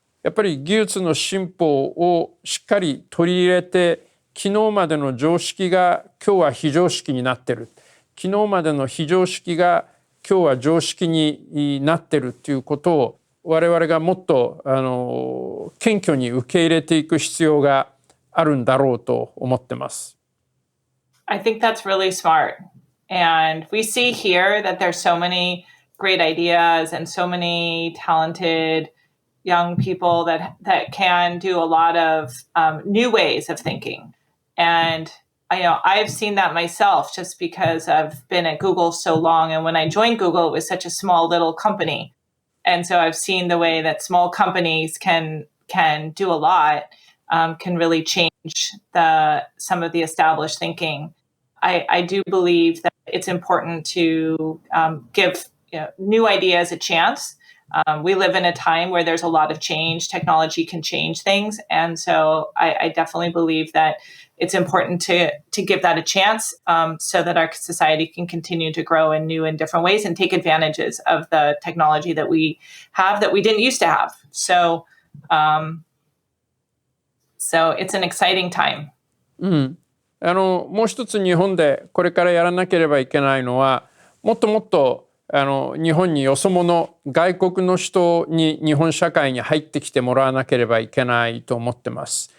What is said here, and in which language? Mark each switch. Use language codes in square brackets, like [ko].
[ja] やっぱり技術の進歩をしっかり取り入れて、昨日までの常識が今日は非常識になってる、昨日までの非常識が今日は常識になってるということを我々がもっと謙虚に受け入れていく必要があるんだろうと思ってます。 [en] I think that's really smart. And we see here that there's so many great ideas and so many talented young people that can do a lot of new ways of thinking. And I've seen that myself just because I've been at Google so long. And when I joined Google, it was such a small little company. And so I've seen the way that small companies can do a lot, can really change some of the established thinking. I do believe that it's important to give new ideas a chance. We live in a time where there's a lot of change. Technology can change things. And so I definitely believe that it's important to give that a chance so that our society can continue to grow in new and different ways and take advantages of the technology that we have that we didn't used to have. So it's an exciting time. [ja] もう一つ日本でこれからやらなければいけないのは、もっともっと日本によそ者、外国の人に日本社会に入ってきてもらわなければいけないと思ってます。